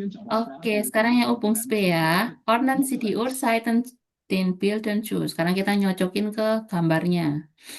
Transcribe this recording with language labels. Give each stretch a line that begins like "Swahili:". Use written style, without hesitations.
Indonesian: Oke, sekarang yang Ubung Spe ya.
German: Ordnen Sie die Uhrzeiten den Bildern zu.
Indonesian: Sekarang kita nyocokin ke gambarnya.